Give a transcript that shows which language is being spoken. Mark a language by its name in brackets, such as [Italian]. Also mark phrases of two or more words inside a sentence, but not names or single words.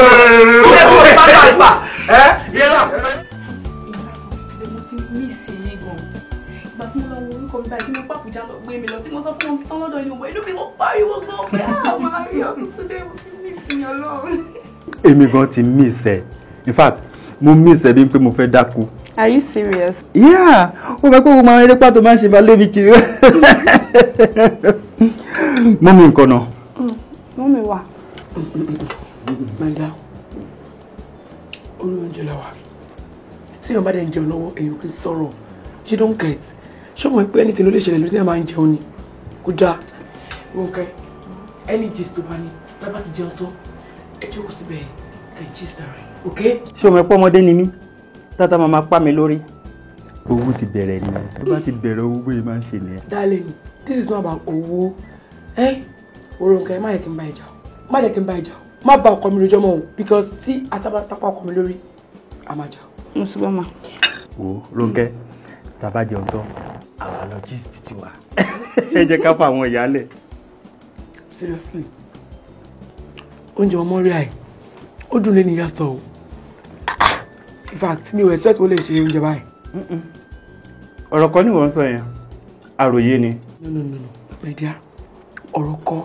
[Yoruba] èmi gan ti miss ẹ [English] in fact [Yoruba] mo miss ẹ bí pé mo fẹ́ dákú. [English] Are you serious? Yeah, [Yoruba] ó fẹ́ kó o máa eré pàtó máa ń ṣe máa lé mi kiri. Mọ́mí nǹkan náà. Mọ́mí wà. Mẹ́ta, olóúnjẹ la wà. Tí èèyàn bá dẹ̀ ń jẹun lọ́wọ́, èèyàn kì í sọ̀rọ̀. [English] She don't get. [Yoruba] Ṣé o mọ̀ pé ẹni tí ló lè ṣẹlẹ̀ ló dé máa ń jẹun ni? Kò dáa. Rónkẹ́, [English] any gist [Yoruba] tó bá ní, tá a bá ti jẹun tán, ẹ jókòó síbẹ̀ kẹ́ gist ara ẹ̀, okay? Ṣé o mọ̀ pé ọmọdé ni mí? Tata máa pa mi lórí. Owó ti bẹ̀rẹ̀ ni tó bá ti bẹ̀rẹ̀ owó bóyá máa ń ṣe nìyẹn. [English] Darling, this is not about owó. [Yoruba] Rónkẹ́, má yẹ kí n bá ìjà o. Má yẹ kí n bá ìjà o. Má bá ọkọ mi lójọ́ mọ́ o because tí àtàbà sápá ọkọ mi lórí, a máa jà o. Mo sì bọ́ ma. Wo Rónkẹ́, tá a bá jẹun tán, àwa lọ gist ti wà. Ẹ jẹ́ ká fà àwọn ìyálẹ̀. Seriously, oúnjẹ ọmọ rí àì, ó dùn lé ní yàtọ̀ o. [English] In fact, [Yoruba] mi ò expect ó lè ṣe oúnjẹ báyìí. ọ̀rọ̀ kan ni wọ́n sọ yẹn àròyé ni. [English] No, my dear, [Yoruba] ọ̀rọ̀ kan.